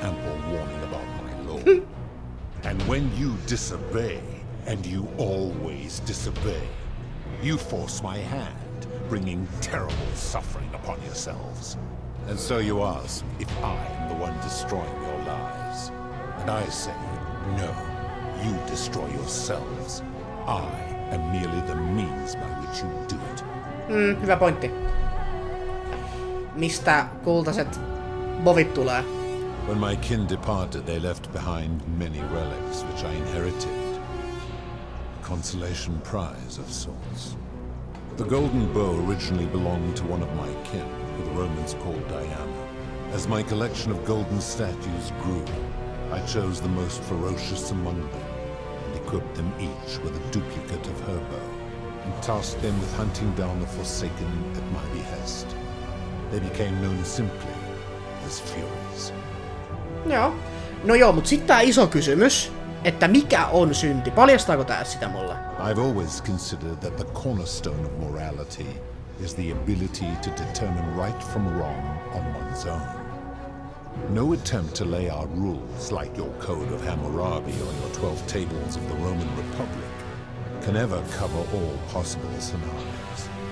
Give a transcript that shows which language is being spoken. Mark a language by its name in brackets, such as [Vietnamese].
[English] Ample warning about my law. And when you disobey, and you always disobey, you force my hand, bringing terrible suffering upon yourselves. And so you ask if I am the one destroying your lives. And I say, no, you destroy yourselves. I am merely the means by which you do it. [Finnish] Hyvä pointti. mistä kultaiset bovit tulee. [English] When my kin departed, they left behind many relics which I inherited. A consolation prize of sorts. The golden bow originally belonged to one of my kin, who the Romans called Diana. As my collection of golden statues grew, I chose the most ferocious among them, and equipped them each with a duplicate of her bow, and tasked them with hunting down the Forsaken at my behest. They became known simply as Furies. [Finnish] Joo. No joo, mut sit tää iso kysymys, että mikä on synti? Paljastaako tää sitä mulle? [English] I've always considered that the cornerstone of morality is the ability to determine right from wrong on one's own. No attempt to lay out rules like your Code of Hammurabi or your 12 Tables of the Roman Republic can ever cover all possible scenarios.